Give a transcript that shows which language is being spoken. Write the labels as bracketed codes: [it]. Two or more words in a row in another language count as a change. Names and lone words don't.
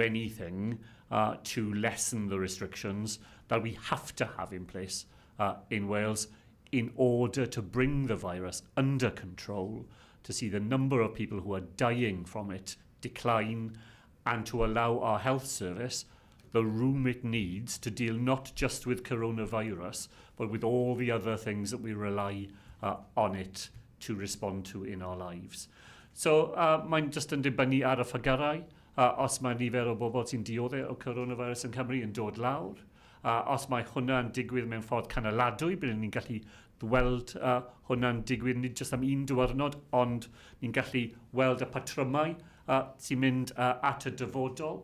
[en] anything to lessen the restrictions that we have to have in place in Wales in order to bring the virus under control, to see the number of people who are dying from it decline, and to allow our health service the room it needs to deal not just with coronavirus, but with all the other things that we rely on it to respond to in our lives. [cy] So mae'n just yn dibynnu ar y ffigyrau. Os mae nifer o bobl sy'n dioddau o coronavirus yn Cymru yn dod lawr, os mae hwnna'n digwydd mewn ffordd canoladwy, byddwn ni'n gallu weld hwnna'n digwydd nid jyst am un diwrnod, ond ni'n gallu weld y patrymau sy'n mynd at y dyfodol.